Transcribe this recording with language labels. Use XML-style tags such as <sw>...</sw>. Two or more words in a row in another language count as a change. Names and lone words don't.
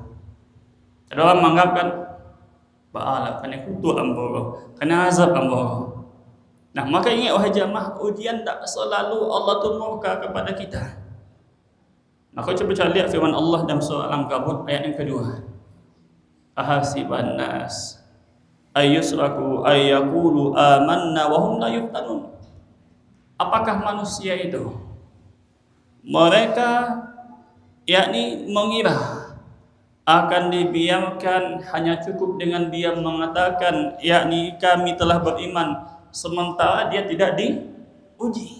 <id>Ada orang menganggapkan ba'ala kena kutu ambo, kena azab ambo. Nah, maka ingat wahai jamaah, ujian tak selalu Allah tu murka kepada kita. Maka coba lihat firman Allah dalam surah Al-Ankabut ayat yang kedua.</id> <ar>أحسب الناس أن يتركوا أن يقولوا آمنا وهم لا يفتنون.</ar> <id>Apakah manusia itu mereka mengira akan dibiarkan hanya cukup dengan dia mengatakan kami telah beriman, sementara dia tidak diuji.</id>